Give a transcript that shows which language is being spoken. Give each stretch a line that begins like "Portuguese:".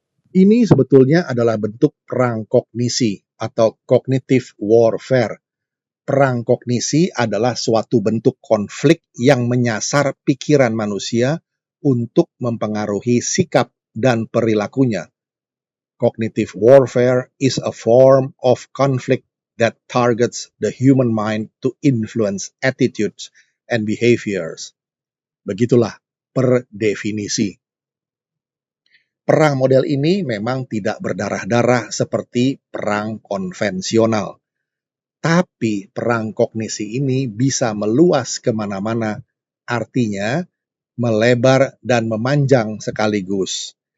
Indonesian: Ini sebetulnya adalah bentuk perang kognisi atau cognitive warfare. Perang kognisi adalah suatu bentuk konflik yang menyasar pikiran manusia untuk mempengaruhi sikap dan perilakunya.
English: Cognitive warfare is a form of conflict that targets the human mind to influence attitudes and behaviors.
Indonesian: Begitulah per definisi. Perang model ini memang tidak berdarah-darah seperti perang konvensional. Tapi perang kognisi ini bisa meluas kemana-mana, artinya melebar dan memanjang sekaligus.